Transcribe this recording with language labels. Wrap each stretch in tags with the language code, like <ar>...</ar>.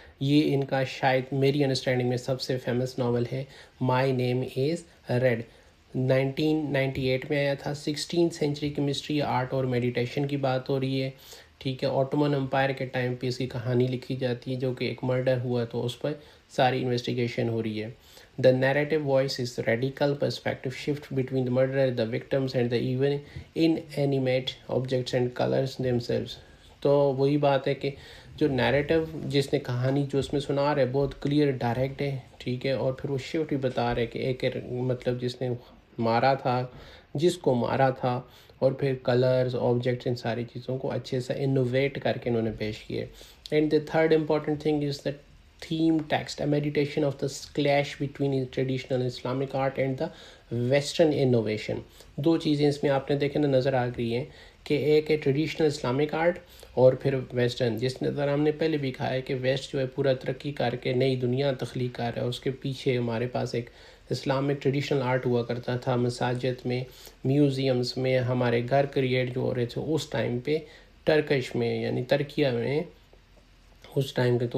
<ur>یہ ان کا شاید میری انڈرسٹینڈنگ میں سب سے فیمس ناول ہے مائی نیم از ریڈ. 1998 میں آیا تھا. 16 سینچری کی مسٹری آرٹ اور میڈیٹیشن کی بات ہو رہی ہے. ٹھیک ہے. آٹومن امپائر کے ٹائم پہ اس کی کہانی لکھی جاتی ہے جو کہ ایک مرڈر ہوا تو اس پر ساری انویسٹیگیشن ہو رہی ہے.</ur> <en>The narrative voice is radical perspective shift between the murderer, the victims and the even inanimate objects and colors themselves.</en> <ur>تو وہی بات ہے کہ جو نیریٹو جس نے کہانی جو اس میں سنا رہا ہے بہت کلیئر ڈائریکٹ ہے. ٹھیک ہے. اور پھر وہ شفٹ بھی بتا رہے کہ ایک مطلب جس نے مارا تھا جس کو مارا تھا اور پھر کلرز آبجیکٹس ان ساری چیزوں کو اچھے سے انوویٹ کر کے انہوں نے پیش کیے.</ur> <en>And the third important thing is the theme text, a meditation of the clash between traditional Islamic art and the western innovation.</en> <ur>دو چیزیں اس میں آپ نے دیکھیں نظر آ گئی ہیں کہ ایک ہے ٹریڈیشنل اسلامک آرٹ اور پھر ویسٹرن. جس طرح ہم نے پہلے بھی کہا ہے کہ ویسٹ جو ہے پورا ترقی کر کے نئی دنیا تخلیق کر رہا ہے. اس کے پیچھے ہمارے پاس ایک اسلامک ٹریڈیشنل آرٹ ہوا کرتا تھا مساجد میں, میوزیمز میں, ہمارے گھر کریٹ جو ہو رہے تھے اس ٹائم پہ ٹرکش میں یعنی ترکیہ میں اس ٹائم پہ.</ur>